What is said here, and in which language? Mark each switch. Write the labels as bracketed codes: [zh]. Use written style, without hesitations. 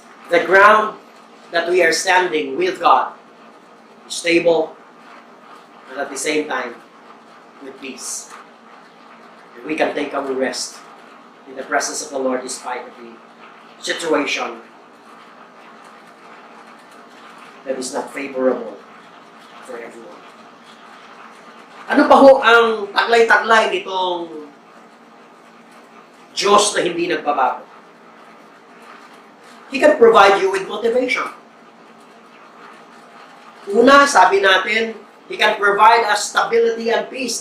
[en] The ground that we are standing with God is stable and at the same time with peace. And we can take our rest in the presence of the Lord despite of the situation that is not favorable for everyone. [tl] Ano pa ho ang taglay-taglay nitong Diyos na hindi nagbabago? [en] He can provide you with motivation. [tl] Una, sabi natin, [en] He can provide us stability and peace.